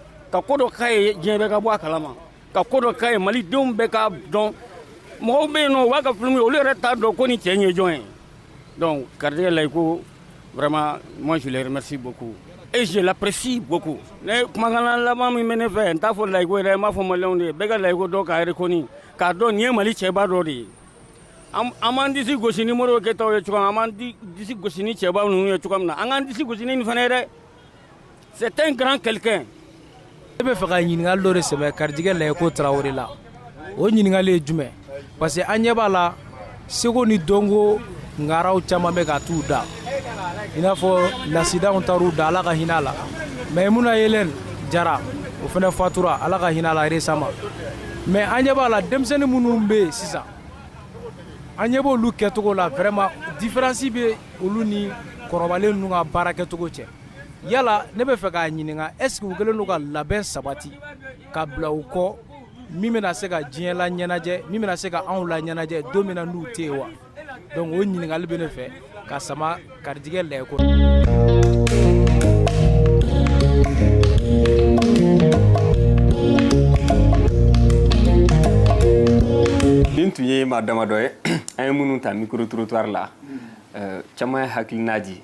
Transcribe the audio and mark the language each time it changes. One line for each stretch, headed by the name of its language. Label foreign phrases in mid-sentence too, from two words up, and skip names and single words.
Bambara: ka ko dɔ k'a ye diɲɛ bɛɛ ka bɔ a kalama ka ko dɔ k'a ye malidenw bɛɛ ka dɔn mɔgɔw bɛ yen nɔ u b'a ka film olu yɛrɛ t'a dɔn ko ni cɛ in ye jɔn ye donc Garijɛgɛ Layiko
French: vraiment moi je les remercie beaucoup et je l'apprécie beaucoup
Bambara: ne kumakan laban min bɛ ne fɛ n t'a fɔ Layiko yɛrɛ n b'a fɔ maliyɛnw de ye bɛɛ ka Layiko dɔn k'a reconnu k'a dɔn nin ye Mali cɛba dɔ de ye an m'an disi gosi ni Modibo Keyitaw ye cogoya min na an m'an disi gosi ni cɛba ninnu ye cogoya min na an k'an disi gosi ni nin fana ye dɛ
French: c'est un grand quelqu'un.
Bambara: Ne bɛ fɛ ka ɲininkali dɔ de sɛbɛ Garijɛgɛ Layiko Tarawele la o ɲininkali ye jumɛn
French: parce que
Bambara: an ɲɛ b'a la Seko ni Dɔnko ngaraw caman bɛ ka t'u da i n'a fɔ lasidanw taar'u da Ala ka hinɛ a la Mayimuna Yelen Jara o fana fatura Ala ka hinɛ a la
French: récemment mais
Bambara: an ɲɛ b'a la denmisɛnnin minnu bɛ yen sisan an ɲɛ b'olu kɛcogo la
French: vraiment différence
Bambara: bɛ olu ni kɔrɔbalen ninnu ka baara kɛcogo cɛ yala ne bɛ fɛ k'a ɲininka
French: est-ce que
Bambara: u kɛlen don ka labɛn sabati ka bila u kɔ min bɛna se ka diɲɛ la ɲɛnajɛ min bɛna se ka anw la ɲɛnajɛ don min na n'u tɛ yen wa donc o ɲininkali bɛ ne fɛ ka sama Garijɛgɛ Layiko. nin tun ye maa damadɔ ye an ye minnu ta micro-trottoir la caman ye hakilina di